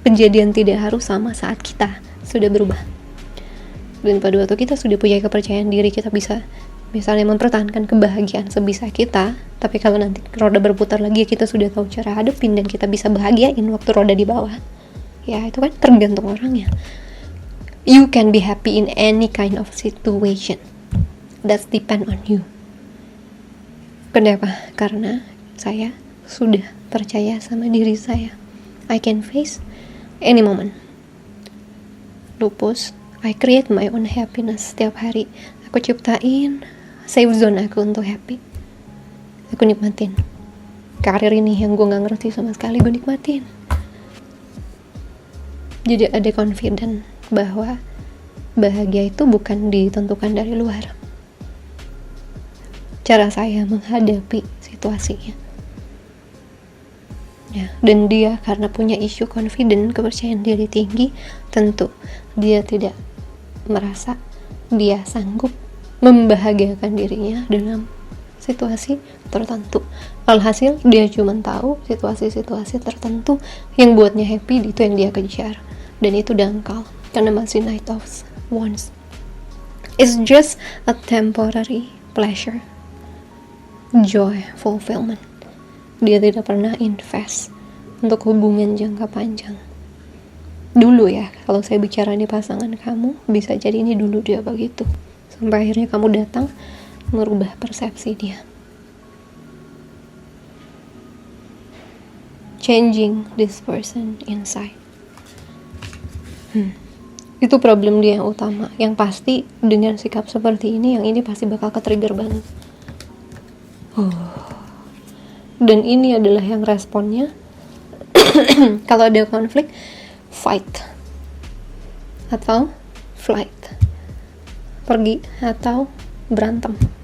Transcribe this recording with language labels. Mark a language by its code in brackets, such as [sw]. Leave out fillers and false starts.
[id] Kejadian tidak harus sama saat kita sudah berubah. Dan pada waktu kita sudah punya kepercayaan diri, kita bisa misalnya mempertahankan kebahagiaan sebisa kita. Tapi kalau nanti roda berputar lagi, kita sudah tahu cara hadapin dan kita bisa bahagiain waktu roda di bawah. Ya itu kan tergantung orangnya. [en] You can be happy in any kind of situation. That's depend on you. [id] Kenapa? Karena saya sudah percaya sama diri saya. [en] I can face any moment. Lupus, I create my own happiness [id] setiap hari. Aku ciptain safe zone aku untuk happy. Aku nikmatin. Karir ini yang gue gak ngerti sama sekali, gue nikmatin. Jadi ada confident bahwa bahagia itu bukan ditentukan dari luar. Cara saya menghadapi situasinya. Ya, dan dia karena punya isu confident, kepercayaan diri tinggi, tentu dia tidak merasa dia sanggup membahagiakan dirinya dalam situasi tertentu. Alhasil dia cuma tahu situasi-situasi tertentu yang buatnya happy, itu yang dia kejar. Dan itu dangkal karena masih night of wands. [en] It's just a temporary pleasure, joy, fulfillment. [id] Dia tidak pernah invest untuk hubungan jangka panjang. Dulu ya, kalau saya bicara di pasangan kamu, bisa jadi ini dulu dia begitu. Sampai akhirnya kamu datang merubah persepsi dia. [en] Changing this person inside. [id] Itu problem dia yang utama. Yang pasti dengan sikap seperti ini, yang ini pasti bakal ke-trigger banget. Dan ini adalah yang responnya kalau ada konflik, fight atau flight, pergi atau berantem.